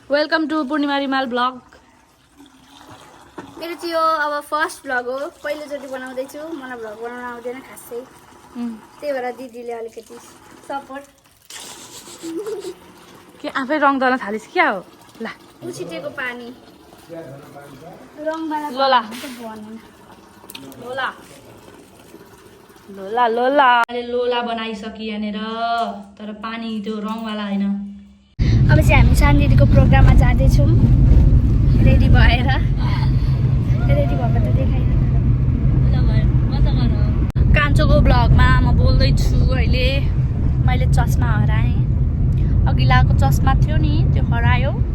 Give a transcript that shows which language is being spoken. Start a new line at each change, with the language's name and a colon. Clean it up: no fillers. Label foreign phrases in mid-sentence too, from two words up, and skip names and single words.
English: welcome to
Nepali: पूर्णिमा रिमाल ब्लग। मेरो चाहिँ यो अब
English: first vlog
Nepali: हो, पहिलोचोटि बनाउँदैछु। मलाई भ्लग बनाउन आउँदैन खासै, त्यही भएर दिदीले अलिकति सपोर्ट। के आफै रङ दल्न थालिस् क्या हो? ल उछिटेको पानी रङवाला लोला भनेन। लोला लोला लोला लोला बनाइसकि यहाँनिर, तर पानी त्यो रङवाला होइन। अब चाहिँ हामी सानो दिदीको प्रोग्राममा जाँदैछौँ रेडी भएर। रेडी भएको त देखाइ। कान्छोको ब्लगमा म बोल्दैछु अहिले। मैले चस्मा हराएँ, अघिल्लाको चस्मा थियो नि त्यो हरायो।